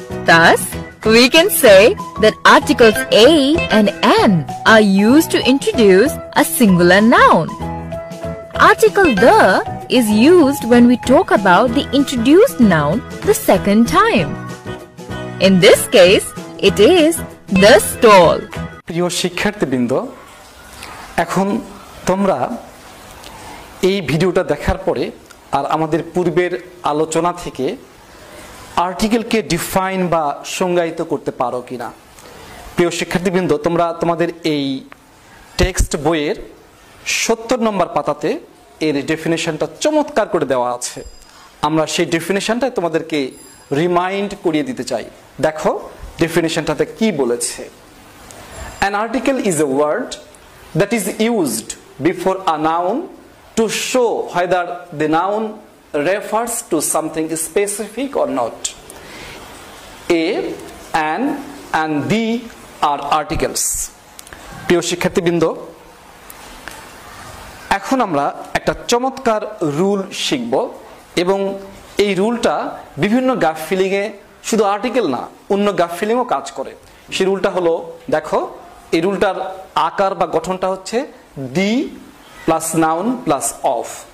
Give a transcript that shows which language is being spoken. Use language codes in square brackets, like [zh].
[en] Thus, we can say that articles A and N are used to introduce a singular noun. Article the is used when we talk about the introduced noun the second time. In this case, it is the stall. [bn] প্রিয় শিক্ষার্থীবৃন্দ, এখন তোমরা এই ভিডিওটা দেখার পরে আর আমাদের পূর্বের আলোচনা থেকে আর্টিকেলকে ডিফাইন বা সংজ্ঞায়িত করতে পারো কিনা? প্রিয় শিক্ষার্থীবৃন্দ, তোমরা তোমাদের এই টেক্সট বইয়ের 70 নম্বর পাতাতে এর ডেফিনেশনটা চমৎকার করে দেওয়া আছে। আমরা সেই ডেফিনেশনটাই তোমাদেরকে রিমাইন্ড করিয়ে দিতে চাই। দেখো ডেফিনেশনটাতে কি বলেছে। [en] An article is a word that is used before a noun to show whether the noun refers to something specific or not. A, an, and the are articles. [bn] প্রিয় শিক্ষার্থীবৃন্দ, এখন আমরা একটা চমৎকার রুল শিখব এবং এই রুলটা বিভিন্ন গ্যাপ ফিলিংয়ে শুধু আর্টিকেল না, অন্য গ্যাপ ফিলিংও কাজ করে। সেই রুলটা হলো, দেখো এই রুলটার আকার বা গঠনটা হচ্ছে the plus noun plus of.